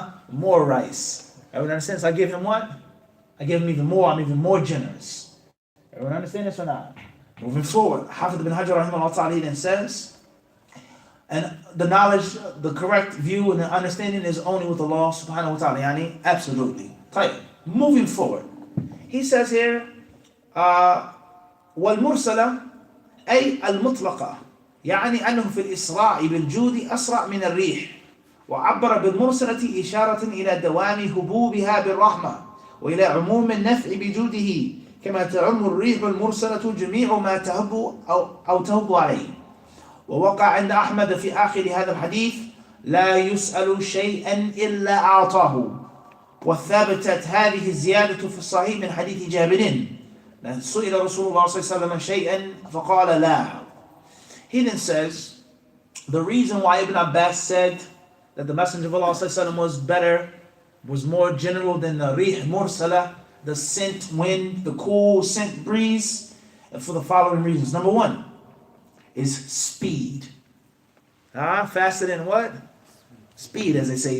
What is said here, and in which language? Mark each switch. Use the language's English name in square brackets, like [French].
[English] More rice. Everyone understand this? I give him what? I give him even more. I'm even more generous. Everyone understand this or not? Moving forward, Hafidh ibn Hajar rahimahullah ta'ala then says, and the knowledge, the correct view and the understanding is only with Allah subhanahu wa ta'ala. Yani, absolutely. Moving forward. He says here, [Arabic] وَالْمُرْسَلَةِ أي المطلقة يعني أنه في الإسراء بالجود أسرع من الريح وعبر بالمرسلة إشارة إلى دوام هبوبها بالرحمة وإلى عموم النفع بجوده كما تعم الريح المرسلة جميع ما تهب أو تهب عليه. ووقع عند أحمد في آخر هذا الحديث لا يسأل شيئا إلا أعطاه. وثبتت هذه الزيادة في الصحيح من حديث جابر سئل رسول الله صلى الله عليه وسلم شيئا فقال لا. [English] He then says, the reason why Ibn Abbas said that the Messenger of Allah صلى الله عليه وسلم was more general than the rih mursala, the scent wind, the cool scent breeze, for the following reasons. Number one is speed. Faster than what? Speed, as they say.